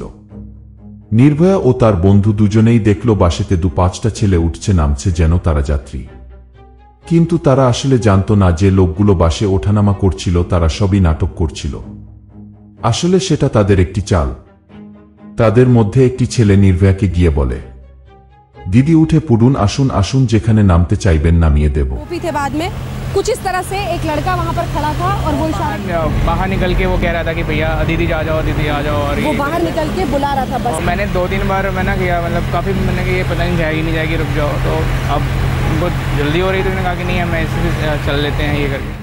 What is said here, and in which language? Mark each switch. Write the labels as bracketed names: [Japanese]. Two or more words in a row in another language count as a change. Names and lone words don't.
[Bangla] নির্ভয়া ও তার বন্ধু দুজনেই দেখল বাসেতে 2-5টা ছেলে উঠছে নামছে, যেন তারা যাত্রী। কিন্তু তারা আসলে জানত না যে লোকগুলো বাসে ওঠানামা করছিল তারা সবই নাটক করছিল। আসলে সেটা তাদের একটি চাল। তাদের মধ্যে একটি ছেলে নির্ভয়াকে গিয়ে বলে, দিদি উঠে পড়ুন আসুন আসুন যেখানে নামতে চাইবেন নামিয়ে দেব। [Hindi] थे बाद में कुछ इस तरह से एक लड़का वहाँ पर खड़ा था और वो बाहर निकल के वो कह रहा था कि भैया दीदी आ जाओ, दीदी आ जाओ। और वो बाहर निकल के बुला रहा था बस। मैंने 2-3 बार मना किया, मतलब काफ़ी मैंने कि ये पता नहीं जाएगी नहीं जाएगी, रुक जाओ। तो अब बहुत जल्दी हो रही थी, मैंने कहा कि नहीं हम ऐसे चल लेते हैं ये करके।